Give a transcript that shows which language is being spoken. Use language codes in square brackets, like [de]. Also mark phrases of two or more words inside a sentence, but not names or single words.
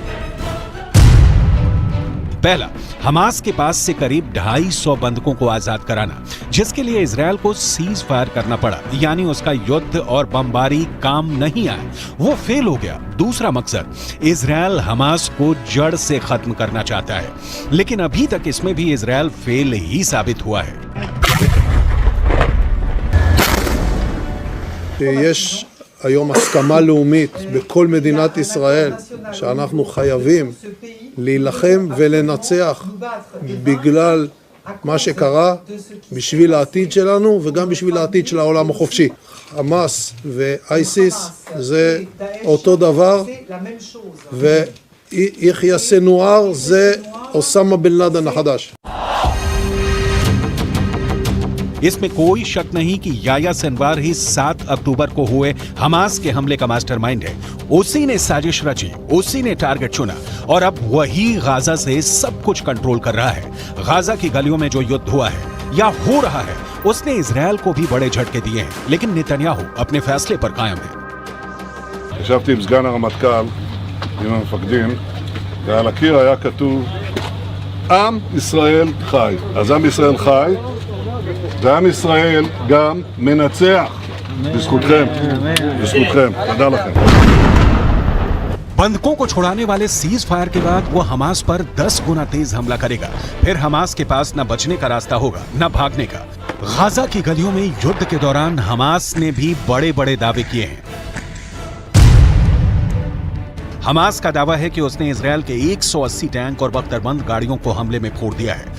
[hi] पहला, हमास के पास से करीब 250 बंधकों को आजाद कराना, जिसके लिए इजरायल को [en] cease fire [hi] करना पड़ा, यानी उसका युद्ध और बमबारी काम नहीं आए, वो फेल हो गया। दूसरा मकसद, इजरायल हमास को जड़ से खत्म करना चाहता है, लेकिन अभी तक इसमें भी इजरायल फेल ही साबित हुआ है। [he] יש היום הסכמה לאומית בכל מדינת ישראל שאנחנו חייבים להילחם ולנצח בגלל מה שקרה, בשביל העתיד שלנו וגם בשביל העתיד של העולם החופשי. חמאס ואייסיס זה אותו דבר, ויחיא סנואר זה אוסמה בן לאדן החדש. [hi] इसमें कोई शक नहीं कि याह्या सिनवार ही 7 अक्टूबर को हुए हमास के हमले का मास्टरमाइंड है। उसी ने साजिश रची, उसी ने टारगेट चुना और अब वही गाजा से सब कुछ कंट्रोल कर रहा है। गाजा की गलियों में जो युद्ध हुआ है या हो रहा है, उसने इजरायल को भी बड़े झटके दिए हैं, लेकिन नेतन्याहू अपने फैसले पर कायम है। [he] ישבתי עם סגן הרמטכ"ל, עם המפקדים, ועל הקיר היה כתוב עם ישראל חי. אז עם ישראל חי, ועם ישראל גם מנצח. בזכותכם, בזכותכם. תודה לכם. [hi] बंधकों को छुड़ाने वाले [en] cease fire [hi] के बाद वो हमास पर 10 गुना तेज हमला करेगा। फिर हमास के पास न बचने का रास्ता होगा न भागने का। गाजा की गलियों में युद्ध के दौरान हमास ने भी बड़े बड़े दावे किए हैं। हमास का दावा है कि उसने इजरायल के 180 टैंक और बख्तरबंद गाड़ियों को हमले में फोड़ दिया है।